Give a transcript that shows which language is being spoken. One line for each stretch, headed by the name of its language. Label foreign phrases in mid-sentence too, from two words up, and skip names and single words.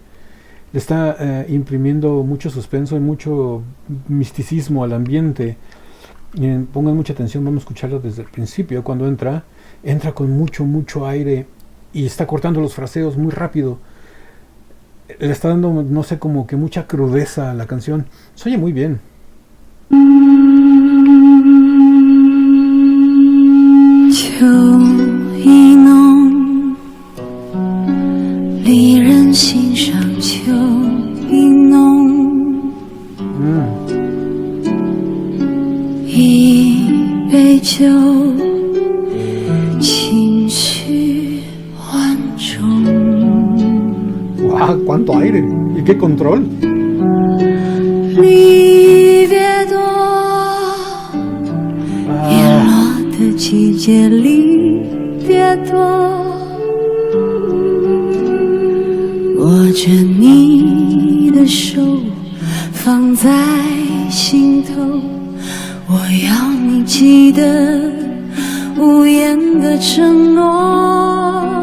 Spanish: Le está imprimiendo mucho suspenso y mucho misticismo al ambiente. Pongan mucha atención, vamos a escucharlo desde el principio. Cuando entra con mucho aire y está cortando los fraseos muy rápido. Le está dando, no sé, como que mucha crudeza a la canción. Se oye muy bien.
Chinese: 秋意浓，离人心上秋意浓。一杯酒，情绪万种。
Spanish: ¡Wow! ¡Cuánto aire! ¿Y qué control?
Chinese: 离别多，叶落的季节离别多，握着你的手放在心头，我要你记得无言的承诺。